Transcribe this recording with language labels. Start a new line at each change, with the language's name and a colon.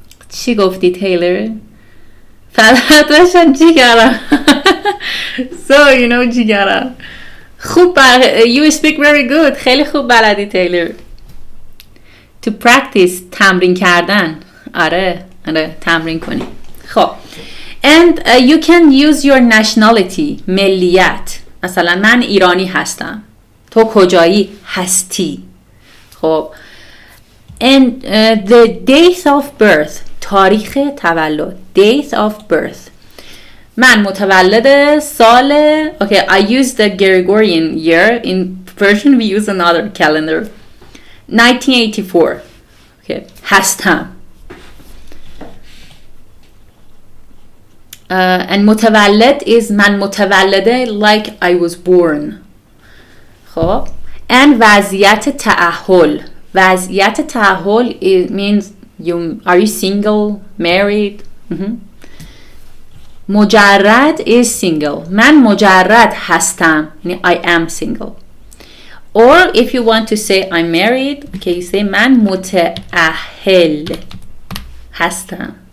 Persian: چی گفتی تیلر؟ فقط داشتم جیگرم.
English: So you know جیگرم. خوب you speak very good.
Persian: خیلی خوب بلدی تیلر.
English: To practice, تمرین کردن.
Persian: آره تمرین کنی.
English: خب and you can use your nationality, ملیت.
Persian: مثلا من ایرانی هستم. تو کجایی؟ هستی.
English: خب and the date of birth, تاریخ تولد. Date of birth.
Persian: من متولد سال
English: okay, I use the Gregorian year. In Persian we use another calendar. 1984. Okay, hastan. And متولد is
Persian: من متولده
English: like I was born.
Persian: خب and وضعیت تأهل.
English: وضعیت تأهل it means are you single, married? مجرد is single.
Persian: من مجرد هستم.
English: I am single. Or if you want to say I'm married, okay, you say
Persian: من متأهل هستم.